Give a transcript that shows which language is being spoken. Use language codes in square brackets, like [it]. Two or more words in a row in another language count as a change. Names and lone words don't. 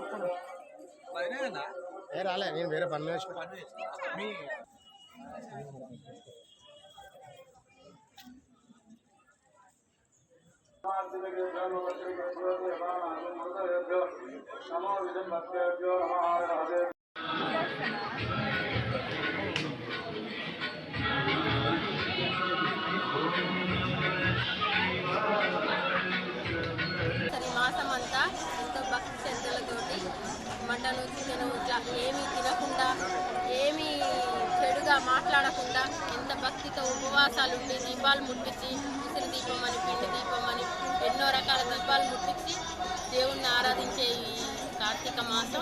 [te] రాలే నేను వేరే పని మీ [sa] नमो विदं भक्तेभ्यो नमः [te] మాసమంతా ఎంతో భక్తి శ్రద్ధలతోటి మటను చికెను ఇట్లా ఏమీ తినకుండా ఏమీ చెడుగా మాట్లాడకుండా ఎంత భక్తితో ఉపవాసాలు ఉండి దీపాలు ముట్టించి ఉసిరి దీపం అని పిండి దీపం అని ఎన్నో రకాల దీపాలు ముట్టించి దేవుణ్ణి ఆరాధించే ఈ కార్తీక మాసం.